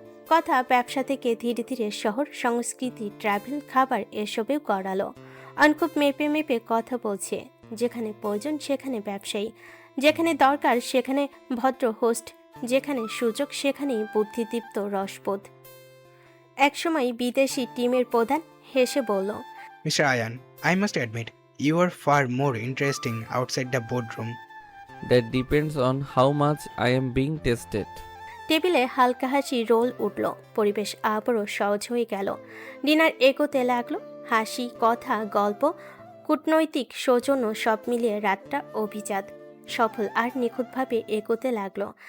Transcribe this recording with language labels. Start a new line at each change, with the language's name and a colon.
Bangla: কথা ব্যবসা থেকে ধীরে ধীরে শহর, সংস্কৃতি, ট্রাভেল, খাবার এসবেও গড়ালো। অয়ন খুব মেপে মেপে কথা বলছে। যেখানে প্রয়োজন সেখানে ব্যবসায়ী, যেখানে দরকার সেখানে ভদ্র হোস্ট, যেখানে সুযোগ সেখানেই বুদ্ধিদীপ্ত রসবোধ। একসময় বিদেশি টিমের প্রধান হেসে বলল,
English: Mr. Ayan, I must admit, you are far more interesting outside the boardroom. That depends on how much I am being tested.
Bangla: টেবিলে হালকা হাসি রোল উঠল। পরিবেশ আবারও সহজ হয়ে গেল। ডিনার এগোতে লাগলো। হাসি, কথা, গল্প, কূটনৈতিক সৌজন্য সব মিলিয়ে রাতটা অভিজাত, সফল আর নিখুঁতভাবে এগোতে লাগলো।